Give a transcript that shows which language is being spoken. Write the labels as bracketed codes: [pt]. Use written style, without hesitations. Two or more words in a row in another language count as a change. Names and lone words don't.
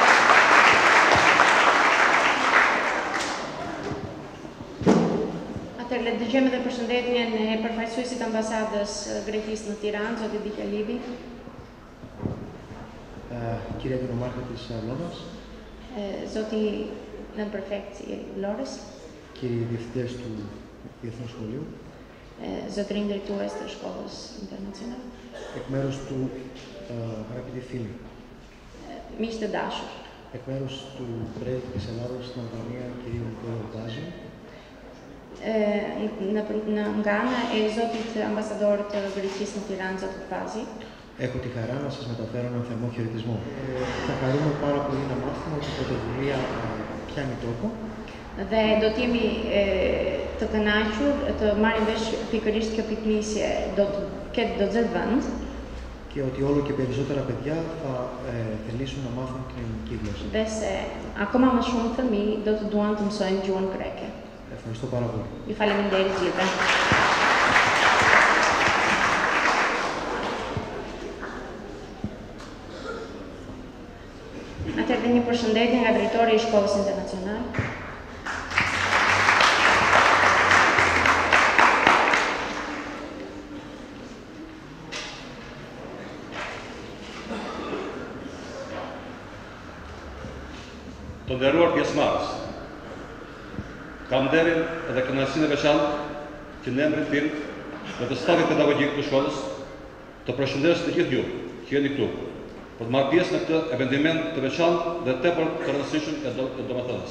[sq] Le të dëgjojmë edhe përshëndetjen e përfaqësuesit ambasadës Greqisë në Tiranë, zoti Dikalivi. [el] Κυρία Δήμαρχε της Βλόρας, [sq] Zoti Nënprefekt i Vlorës, [el] κύριοι διευθυντές του Διεθνούς Σχολείου, [sq] zotërinj drejtues të shkollës internacionale, [el] εκ μέρους του αγαπητοί φίλοι, [sq] miq të dashur, [el] εκ μέρους του πρέσβη της Ελλάδος στην Αλβανία, κυρίου Νικόλαου Τάζη, [sq] nga ana e zotit ambasador të Greqisë në Tiranë, zotit Pazi. [el] Έχω τη χαρά να σας μεταφέρω έναν θερμό χαιρετισμό. Θα χαρούμε πάρα πολύ να μάθουμε ότι η πρωτοβουλία πιάνει τόπο. [sq] Dhe do të jemi të kënaqur të marrim vesh pikërisht kjo piknisje do të zëtë vend. [el] Και ότι όλο και περισσότερα παιδιά θα θελήσουν να μάθουν την ελληνική γλώσσα. [sq] Dhe se akoma më shumë fëmijë do të duan të mësojnë gjuhën greke. [el] Ευχαριστώ πάρα πολύ. [sq] Ju faleminderit gjithë. Atëherë një përshëndetje nga drejtori i Shkollës Internacionale. Të nderuar pjesëmarrës, kam nderin edhe kënaqësinë e veçantë që në emrin tim dhe të stafit pedagogjik të shkollës të përshëndes të gjithë ju që jeni këtu për të marrë pjesë në këtë eventiment të veçantë dhe tepër të rëndësishëm e domethënës.